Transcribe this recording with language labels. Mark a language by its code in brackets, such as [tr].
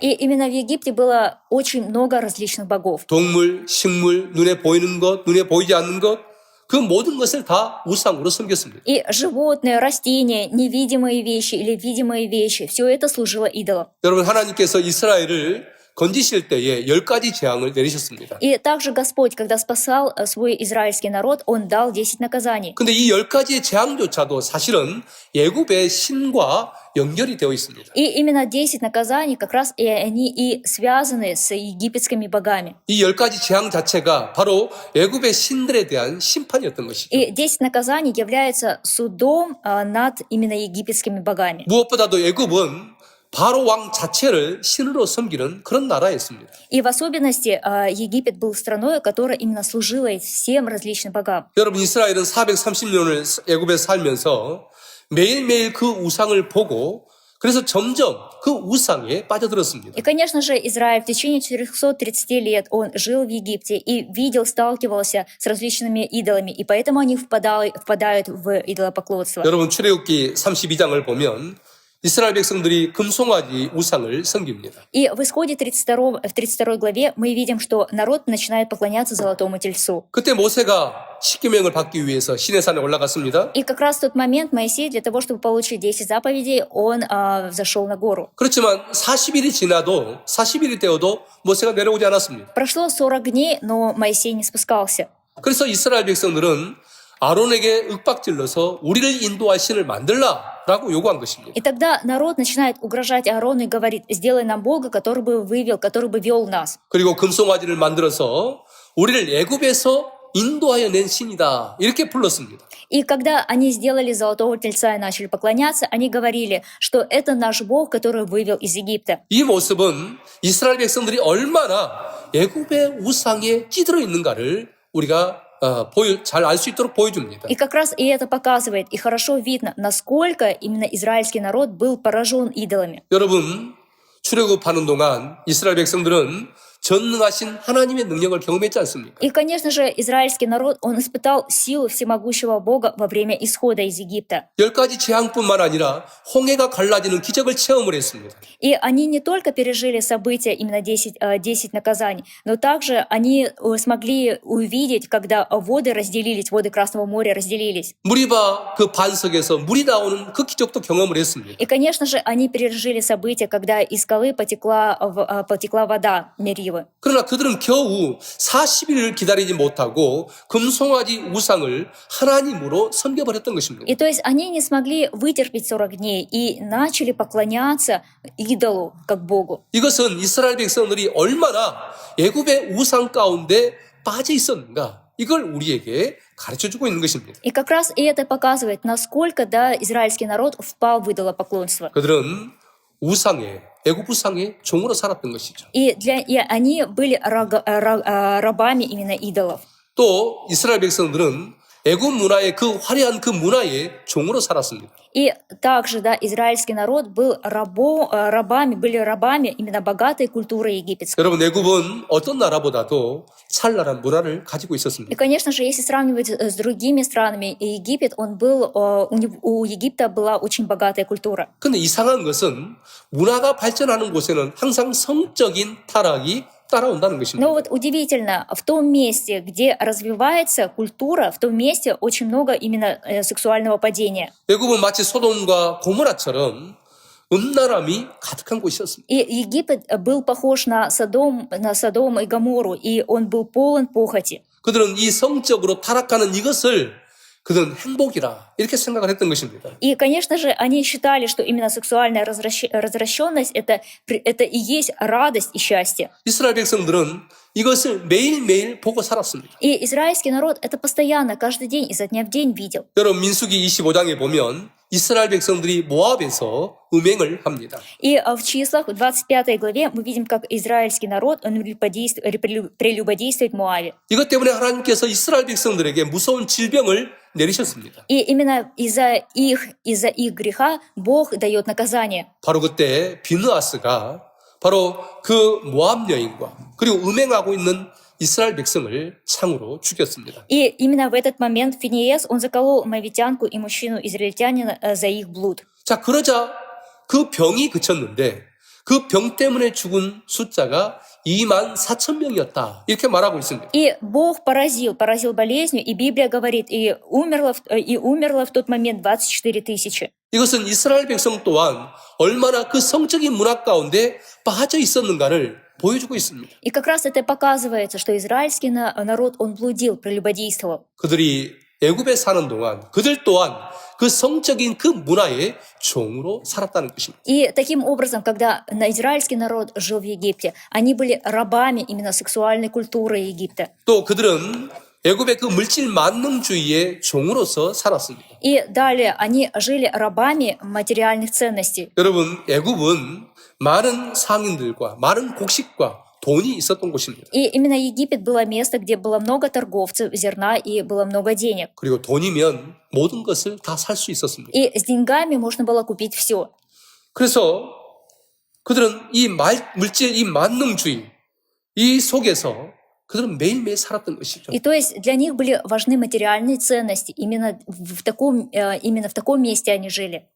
[ru] И именно в Египте было очень много различных богов. [ko] 동물, 식물, 눈에 보이는 것, 눈에 보이지 않는 것, 그 모든 것을 다 우상으로 섬겼습니다. [ru] И животные, растения, невидимые вещи или видимые вещи, все это служило идолам. [ko] 여러분, 하나님께서 이스라엘을 건지실 때에 10가지 재앙을 내리셨습니다. [ru] И также Господь, когда спасал свой израильский народ, Он дал 10 наказаний. [ko] 근데 이 10가지의 재앙조차도 사실은 애굽의 신과 연결이 되어 있습니다. [ru] И именно 10 наказаний как раз и они и связаны с египетскими богами. [ko] 이 10가지 재앙 자체가 바로 애굽의 신들에 대한 심판이었던 것이죠. [ru] И 10 наказаний являются судом над именно египетскими богами. [ko] 무엇보다도 애굽은 바로 왕 자체를 신으로 섬기는 그런 나라였습니다. [ru] И в особенности Египет был страной, которая именно служила всем различным богам. [ko] 여러분, 이스라엘은 430년을 애굽에 살면서 매일매일 그 우상을 보고 그래서 점점 그 우상에 빠져들었습니다. [ru] И, конечно же, Израиль в течение 430 лет он жил в Египте и видел, сталкивался с различными идолами, и поэтому они впадают в идолопоклонство. [ko] 여러분, 출애굽기 32장을 보면 이스라엘 백성들이 금송아지 우상을 섬깁니다. [ru] И в Исходе 32 главе мы видим, что народ начинает поклоняться золотому тельцу. [ko] 그때 모세가 십계명을 받기 위해서 시내산에 올라갔습니다. [ru] И как раз в тот момент Моисей, для того, чтобы получить 10 заповедей, он взошел на гору. [ko] 그렇지만 40일이 되어도 모세가 내려오지 않았습니다. [ru] Прошло 40 дней, но Моисей не спускался. [ko] 그래서 이스라엘 백성들은 아론에게 윽박질러서 우리를 인도할 신을 만들라라고 요구한 것입니다. [ru] И тогда народ начинает угрожать Аарону и говорит: сделай нам Бога, который бы вел нас. [ko] 그리고 금송아지를 만들어서 우리를 애굽에서 인도하여 낸 신이다. 이렇게 불렀습니다. [ru] И когда они сделали золотого тельца и начали поклоняться, они говорили, что это наш Бог, который вывел из Египта. [ko] 이 모습은 이스라엘 백성들이 얼마나 애굽의 우상에 찌들어 있는가를 우리가 잘 알 수 있도록 보여줍니다. [ru] И как раз и это показывает, и хорошо видно, насколько именно израильский народ был поражен идолами. [ko] 여러분, 출애굽하는 동안 이스라엘 백성들은 전능하신 하나님의 능력을 경험했지 않습니까? [ru] И, конечно же, израильский народ, он испытал силу всемогущего Бога во время исхода из Египта. [ko] 10가지 재앙뿐만 아니라 홍해가 갈라지는 기적을 체험을 했습니다. [ru] И они не только пережили события, именно 10 наказаний, но также они смогли увидеть, когда воды Красного моря разделились. [ko] 무리바 그 반석에서 물이 나오는 그 기적도 경험을 했습니다. [ru] И, конечно же, они пережили события, когда из скалы потекла вода Меривы. [ko] 그러나 그들은 겨우 40일을 기다리지 못하고 금송아지 우상을 하나님으로 섬겨버렸던 것입니다. [ru] И то есть они не смогли вытерпеть 40 дней и начали поклоняться идолу как Богу. [ko] 이것은 이스라엘 백성들이 얼마나 애굽의 우상 가운데 빠져 있었는가, 이걸 우리에게 가르쳐주고 있는 것입니다. [ru] И как раз и это показывает, насколько, да, израильский народ впал в идолопоклонство. [ko] 그들은 애굽 우상의 종으로 살았던 것이죠. [ru] И они были рабами именно идолов. [ko] 또 이스라엘 백성들은 애굽 문화의 그 화려한 그 문화의 종으로 살았습니다. [ru] И также, да, израильский народ был были рабами именно богатой культуры египетской. [ko] 여러분, 애굽은 어떤 나라보다도 찬란한 문화를 가지고 [ru] И, [ko] 있었습니다. [ru] конечно же, если сравнивать с другими странами, Египет, у Египта была очень богатая культура. [ko] 근데 이상한 것은 문화가 발전하는 곳에는 항상 성적인 타락이 따라온다는 것입니다. [ru] Но вот удивительно, в том месте, где развивается культура, в том месте очень много именно сексуального падения. [ko] 애굽은 마치 소돔과 고모라처럼 음란함이 가득한 곳이었습니다. [ru] И Египет был похож на Содом и Гоморру, и он был полон похоти. [ko] 그들은 이 성적으로 타락하는 이것을 그들은 행복이라 이렇게 생각을 했던 것입니다. [ru] И, конечно же, они считали, что именно сексуальная развращенность это и есть радость и счастье. [ko] 이스라엘 백성들은 이것을 매일매일 보고 살았습니다. [ru] И израильский народ это постоянно, каждый день, изо дня в день видел. [ko] 여러분, 민수기 25장에 보면 이스라엘 백성들이 모압에서 음행을 합니다. [ru] И в числах, в 25 главе, мы видим, как израильский народ он прелюбодействует в Моаве. [ko] 이것 때문에 하나님께서 이스라엘 백성들에게 무서운 질병을 내리셨습니다. [ru] И именно из-за их греха Бог дает наказание. [ko] 바로 그때 비느하스가 바로 그 모압 여인과 그리고 음행하고 있는 이스라엘 백성을 창으로 죽였습니다. [ru] И именно в этот момент Финиес, он заколол моавитянку и мужчину-израильтянина за их блуд. [ko] 자, 그러자 그 병이 그쳤는데 그 병 때문에 죽은 숫자가 24,000명이었다. 이렇게 말하고 있습니다. [ru] И Бог поразил болезнью, и Библия говорит, и умерло в тот момент 24 000. [ko] 이것은 이스라엘 백성 또한 얼마나 그 성적인 문화 가운데 빠져 있었는가를 보여주고 있습니다. [ru] И как раз это показывается, что израильский народ, он блудил, прелюбодействовал. [ko] 그들이 애굽에 사는 동안 그들 또한 그 성적인 그 문화의 종으로 살았다는 것입니다. [ru] И таким образом, когда израильский народ жил в Египте, они были рабами именно сексуальной культуры Египта. [ko] 또 그들은 애굽의 그 물질 만능주의의 종으로서 살았습니다. [ru] И далее они жили рабами материальных ценностей. [ko] 여러분, 애굽은 많은 상인들과 많은 곡식과 돈이 있었던 곳입니다. [ru] И именно Египет было место, где было много торговцев зерна и было много денег. [ko] 그리고 돈이면 모든 것을 다 살 수 있었습니다. [ru] И с деньгами можно было купить все. [ko] 그래서 그들은 이 물질, 이 만능주의 이 속에서 그들은 매일매일 살았던 것이죠. [ru] И то есть для них были важны материальные ценности. Именно в таком месте они жили.